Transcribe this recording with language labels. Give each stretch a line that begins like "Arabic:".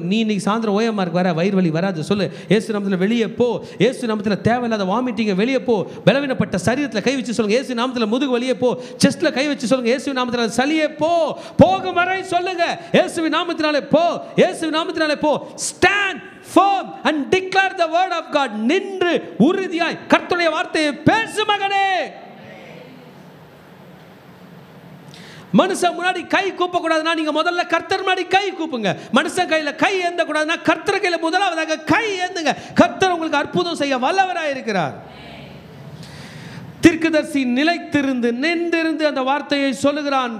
Tamil: நீ இன்னைக்கு சாயந்தரம் ஓயமா இருக்கு, வர வயிறு வலி வராது. சொல்லு, இயேசு நாமத்தில் வெளியே போ. இயேசு நாமத்தில் தேவையில்லாத வாமிட்டிங்க வெளியே போ. பலவீனப்பட்ட சரீரத்தில் கை வச்சு சொல்லுங்க, இயேசு நாமத்தில் முதுகு வெளியே போ. செஸ்ட்ல கை வச்சு சொல்லுங்க, இயேசுவின் நாமத்தில் சளியே போ. போகும் வரை சொல்லுங்க, இயேசுவின் நாமத்தினாலே போ, இயேசுவின் நாமத்தினாலே போ.
English: Stand firm and declare the word of God.
Tamil: நின்று உறுதியாய் கர்த்தருடைய வார்த்தையை பேசு மகனே. மனுஷன் முன்னாடி கை கூப்ப கூடாதுன்னா நீங்க முதல்ல கர்த்தர் முன்னாடி கை கூப்புங்க. மனுஷன் கையில கை ஏந்த கூடாதுன்னா கர்த்தர் கையில முதலாவதாக கை ஏந்துங்க. கர்த்தர் உங்களுக்கு அற்புதம் செய்ய வல்லவராய் இருக்கிறார். தீர்க்கதரிசி நின்றிருந்து அந்த வார்த்தையை சொல்லுகிறான்.